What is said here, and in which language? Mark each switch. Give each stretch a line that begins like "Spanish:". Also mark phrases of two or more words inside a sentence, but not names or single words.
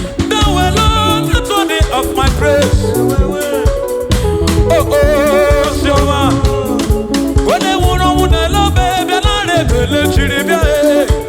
English: Thou alone, the tonic of my praise.
Igbo: Oh, oh, Sioma. Onye nwụrụ ọnwụ na-ele obe, bịa nara ekele chiri bịa, eh.